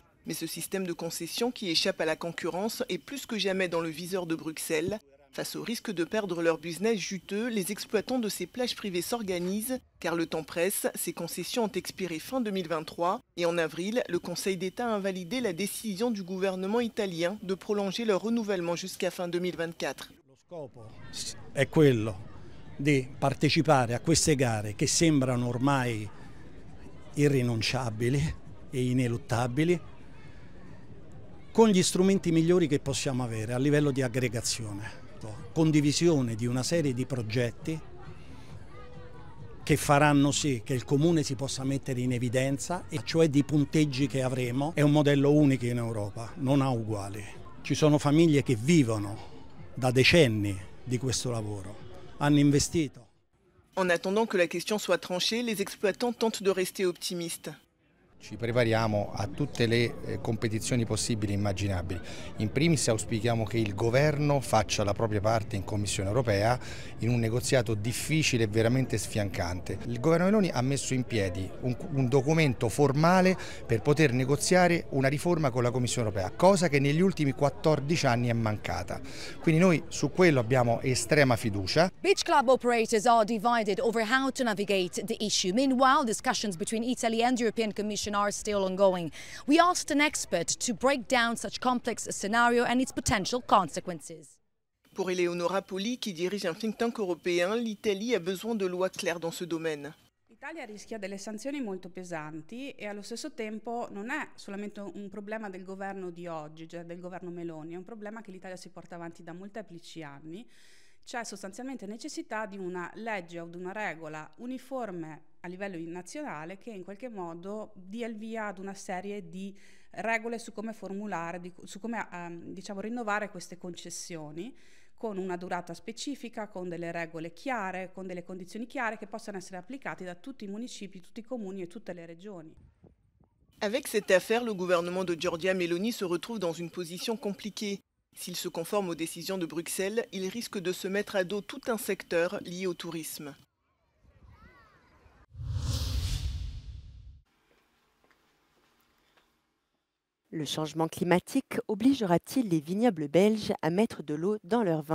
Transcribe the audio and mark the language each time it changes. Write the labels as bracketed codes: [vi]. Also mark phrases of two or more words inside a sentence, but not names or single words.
[fr] Mais ce système de concession qui échappe à la concurrence est plus que jamais dans le viseur de Bruxelles. Face au risque de perdre leur business juteux, les exploitants de ces plages privées s'organisent, car le temps presse, ces concessions ont expiré fin 2023 et en avril, le Conseil d'État a invalidé la décision du gouvernement italien de prolonger leur renouvellement jusqu'à fin 2024. [it] Lo scopo è quello di partecipare a queste gare che sembrano ormai irrinunciabili e ineluttabili, con gli strumenti migliori che possiamo avere a livello di aggregazione. Condivisione di una serie di progetti che faranno sì che il comune si possa mettere in evidenza, e cioè di punteggi che avremo. È un modello unico in Europa, non ha uguali. Ci sono famiglie che vivono da decenni di questo lavoro, hanno investito. [fr] En attendant que la question soit tranchée, les exploitants tentent de rester optimistes. [it] Ci prepariamo a tutte le competizioni possibili e immaginabili. In primis auspichiamo che il governo faccia la propria parte in Commissione europea in un negoziato difficile e veramente sfiancante. Il governo Meloni ha messo in piedi un documento formale per poter negoziare una riforma con la Commissione europea, cosa che negli ultimi 14 anni è mancata. Quindi noi su quello abbiamo estrema fiducia. [en] Beach club operators are divided over how to navigate the issue. Meanwhile, discussions between Italy and the European Commission are still ongoing. We asked an expert to break down such complex scenario and its potential consequences. [fr] Pour Eleonora Poli, qui dirige un [en] think tank [fr] européen, l'Italie a besoin de lois claires dans ce domaine. [it] L'Italia rischia delle sanzioni molto pesanti e allo stesso tempo non è solamente un problema del governo di oggi, cioè del governo Meloni, è un problema che l'Italia si porta avanti da molteplici anni. C'è sostanzialmente necessità di una legge o di una regola uniforme a livello nazionale che in qualche modo dia il via ad una serie di regole su come formulare, su come rinnovare queste concessioni con una durata specifica, con delle regole chiare, con delle condizioni chiare che possano essere applicate da tutti i municipi, tutti i comuni e tutte le regioni. [fr] Avec cette affaire, le gouvernement de Giorgia Meloni se retrouve dans une position compliquée. S'il se conforme aux décisions de Bruxelles, il risque de se mettre à dos tout un secteur lié au tourisme. Le changement climatique obligera-t-il les vignobles belges à mettre de l'eau dans leur vin?